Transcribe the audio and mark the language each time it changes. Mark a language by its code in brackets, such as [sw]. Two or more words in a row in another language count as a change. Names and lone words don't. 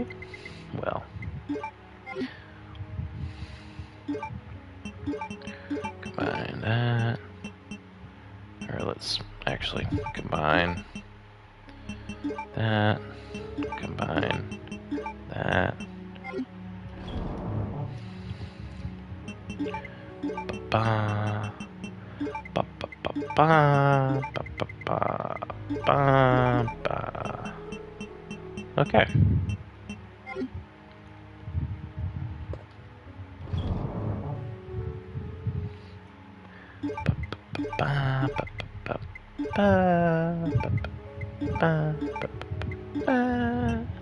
[en] Well. Combine that. Or let's actually combine that. Combine that. Ba ba ba ba ba ba ba ba ba. Okay. Ba ba ba ba ba ba ba ba.